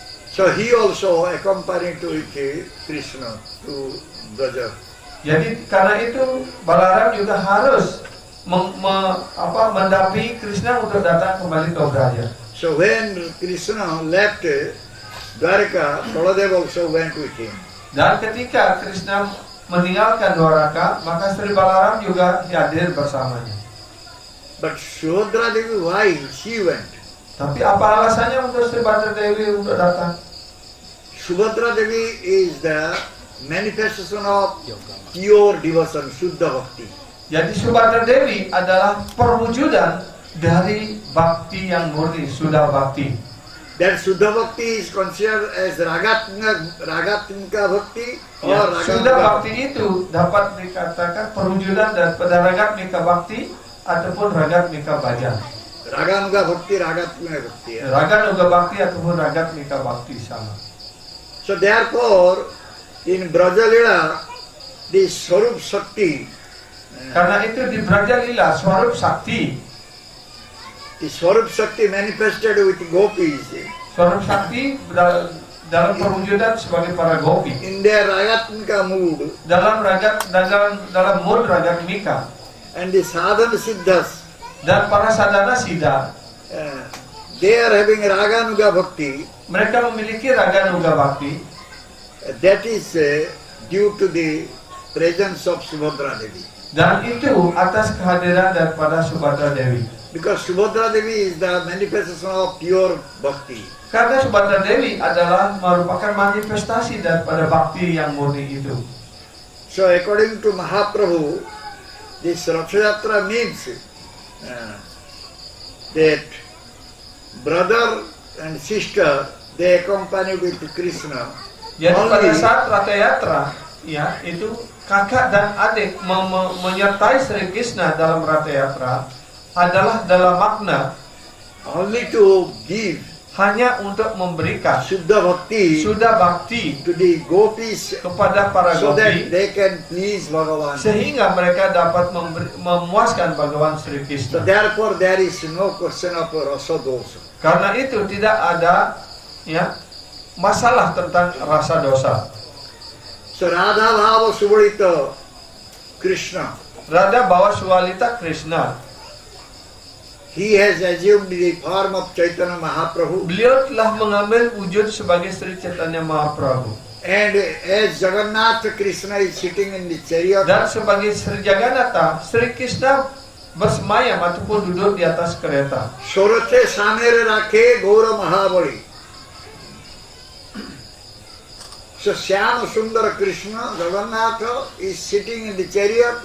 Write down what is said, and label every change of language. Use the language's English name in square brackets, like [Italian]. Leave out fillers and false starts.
[English] So he also accompanied to Krishna to Braja. [Indonesian] Jadi karena itu Balaram juga harus mendampingi Krishna untuk datang kembali ke Braja. [English] So when Krishna left Dwarka, Baladeva also went with him. [Indonesian] Dan ketika Krishna meninggalkan Dwaraka, maka Sri Balaram juga hadir bersamanya. [English] But Subhadra Devi, why she went? [Indonesian] Tapi apa alasannya untuk Sri Bhadra Devi untuk datang? [English] Subhadra Devi is the manifestation of pure devotion, Shuddha Bhakti. [Indonesian] Jadi Subhadra Dewi adalah perwujudan dari bakti yang murni, Shuddha Bhakti. [English] That Shuddha Bhakti is considered as Ragatmika Bhakti or [Indonesian] Ya, Shuddha Ragatmika. Bhakti itu dapat dikatakan perwujudan daripada Ragatmika Bhakti ataupun Ragatmika Bhajan. [English] Raganuga Bhakti, Ragatmika Bhakti. [Indonesian] Raganuga Bhakti ataupun Ragatmika Bhakti sama. [English] So therefore, in Brajalila, the Swarup Shakti, [Indonesian] Karena itu di Brajalila Swarup Sakti, [English] the Swarup Shakti manifested with gopis [Indonesian] Swarup Sakti dalam perwujudan sebagai para gopi. [English] in their Ragatmika mood, [Indonesian] Dalam mood Ragatmika. [English] and the Sadhana Siddhas, [Indonesian] Dan para sadhana siddha, [English] they are having Raganuga Bhakti. [Indonesian] mereka memiliki Raganuga Bhakti. [English] That is due to the presence of Subhadra Devi. [Indonesian] Dan itu atas kehadiran daripada Subhadra Dewi. [English] Because Subhadra Devi is the manifestation of pure bhakti. [Indonesian] Karena Subhadra Dewi adalah merupakan manifestasi daripada bakti yang murni itu. [English] So according to Mahaprabhu, this Ratha Yatra means that brother and sister, they accompany with Krishna. [Indonesian] Jadi pada [English] Only [Indonesian] saat Ratha Yatra, ya itu kakak dan adik menyertai Sri Krishna dalam Ratha Yatra adalah dalam makna [English] only to give [Indonesian] hanya untuk memberikan [English] Shuddha Bhakti [Indonesian] Shuddha Bhakti [English] to the gopis [Indonesian] kepada para [English] so that [Indonesian] gopi, [English] they can please Bhagavan. [Indonesian] sehingga mereka dapat memuaskan Bhagawan Sri Krishna. [English] therefore there is no question of rasa dosa. [Indonesian] Karena itu tidak ada ya masalah tentang rasa dosa. [Sanskrit] So Radha Bhava Subhadita Krishna, Radha bawa Sualita Krishna. [English] he has assumed the form of Chaitanya Mahaprabhu, [Indonesian] Beliau telah mengambil wujud sebagai Sri Chaitanya Mahaprabhu. [English] and as Jagannath Krishna is sitting in the chariot, [Indonesian] Dan sebagai Sri Jagannatha, Sri Krishna bersemayam ataupun duduk di atas kereta. [Sanskrit] Sorothe Samere Rakhe Gaura Mahabali. [English] So Shyama Sundara Krishna, Jagannath is sitting in the chariot,